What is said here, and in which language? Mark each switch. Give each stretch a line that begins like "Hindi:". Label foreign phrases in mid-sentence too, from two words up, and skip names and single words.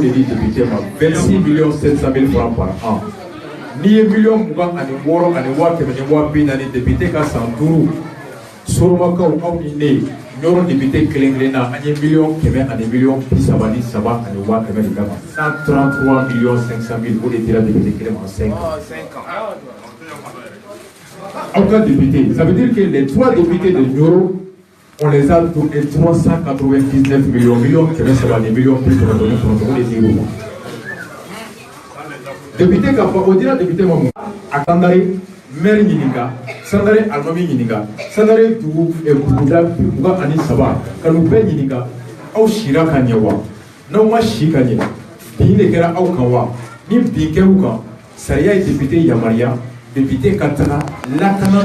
Bambara: de di député ma $26,700,000 par an n'i ye $20,000 ani $60,000 ani $50,000 ani $50,000 député ka san 5 Soromakaw aw ni ne ɲɔrɔn député kelen na an ye $100,000 ani $30,300 ani $100,000 de kama $133,500,000 o de dira député kelen ma
French: en 5 ans.
Bambara: Aw ka député,
French: ça veut dire que les 3 députés de Nioro on les a donnés 399 millions, millions plus de $999
Bambara: député ka fɔ o dira député ma mun a Sangare maire ɲininka Sangare alimami ɲininka Sangare dugu buguda 23 ka n'u bɛɛ ɲininka aw sira ka ɲɛ wa n'aw ma si ka ɲɛ bin de kɛra aw kan wa ni bin kɛr'u kan sariya ye député yamaruya député ka taga lakana